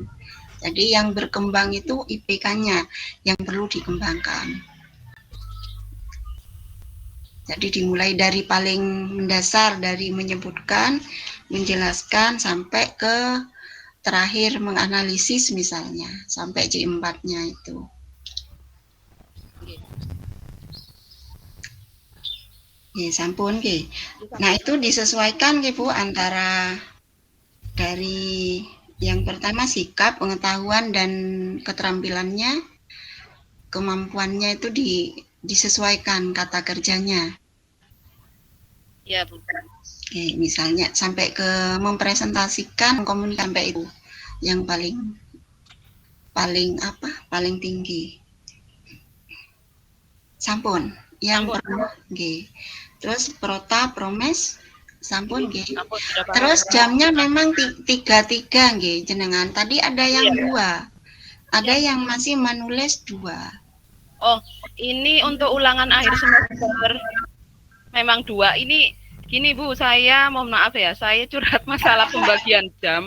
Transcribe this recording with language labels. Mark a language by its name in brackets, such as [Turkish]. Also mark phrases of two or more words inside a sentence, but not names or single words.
[Indonesian] Jadi yang berkembang itu IPK-nya yang perlu dikembangkan. Jadi dimulai dari paling mendasar, dari menyebutkan, menjelaskan, sampai ke terakhir menganalisis misalnya, sampai J4-nya itu. [Javanese] Sampun, nggih. [Indonesian] Nah, itu disesuaikan nggih Bu antara dari yang pertama sikap, pengetahuan dan keterampilannya, kemampuannya itu disesuaikan kata kerjanya. Ya, Bu. Oke, misalnya sampai ke mempresentasikan komunikasi sampai itu yang paling tinggi. Sampun. Yang pertama, nggih. Terus Prota Promes [Javanese] sampun nggih. [Indonesian] Terus jamnya memang 3 [Javanese] nggih jenengan. [Indonesian] Tadi ada yang 2. Ada yang masih menulis 2. Oh, ini untuk ulangan akhir semester memang 2. Ini gini Bu, saya mohon maaf ya, saya curhat masalah pembagian jam.